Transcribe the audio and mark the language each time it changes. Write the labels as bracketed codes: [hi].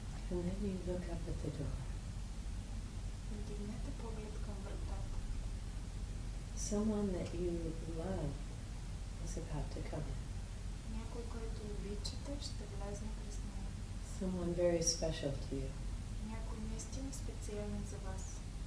[en] And then you look up at the door. [bg] Вдигнете поглед към вратата. [en] Someone that you love is about to come in. [bg] Някой, който обичате, ще влезне през нея. [en] Someone very special to you. [bg] Някой наистина специален за вас.